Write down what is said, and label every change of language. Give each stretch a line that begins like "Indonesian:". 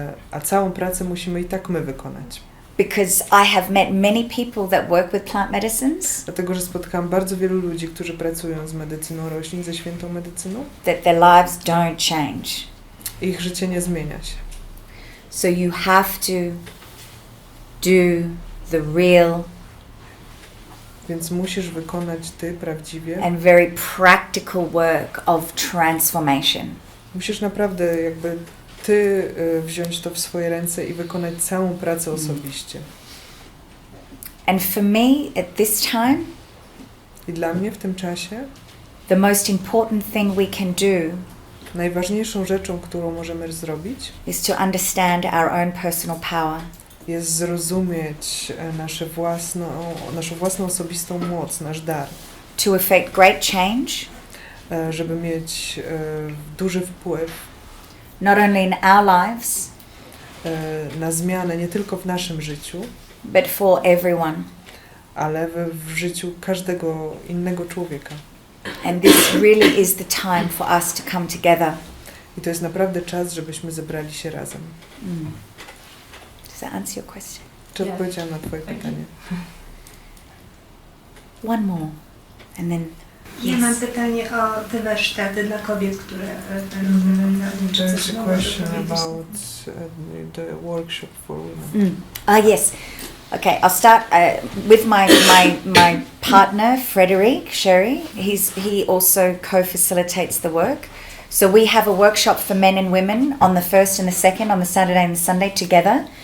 Polish: a całą pracę musimy i tak my wykonać.
English: Because I have met many people that work with plant medicines
Polish: Dlatego, że spotkałam bardzo wielu ludzi, którzy pracują z medycyną roślin, ze świętą medycyną.
English: that their lives don't change.
Polish: Ich życie nie zmienia się.
English: So you have to do the real
Polish: Więc musisz wykonać ty prawdziwie.
English: and very practical work of transformation.
Polish: Musisz naprawdę jakby ty wziąć to w swoje ręce i wykonać całą pracę osobiście.
English: And for me at this time,
Polish: I dla mnie w tym czasie
English: the most important thing we can do
Polish: najważniejszą rzeczą, którą możemy zrobić,
English: is to understand our own personal power.
Polish: jest zrozumieć naszą własną osobistą moc, nasz dar.
English: To effect great change,
Polish: Żeby mieć duży wpływ
English: not only in our lives,
Polish: na zmianę nie tylko w naszym życiu,
English: but for everyone.
Polish: ale w życiu każdego innego człowieka.
English: And this really is the time for us to come together.
Polish: I to jest naprawdę czas, żebyśmy zebrali się razem.
English: Does that answer your question?
Polish: Czy odpowiedziałam na twoje pytanie?
English: One more. And then
Polish: Ja mam pytanie o te warsztaty dla kobiet, które będą
English: There's a question about the workshop for women. yes. Okay, I'll start with my partner, Frederic Sherry. He also co-facilitates the work. So we have a workshop for men and women on the 1st and the 2nd, on the Saturday and the Sunday together.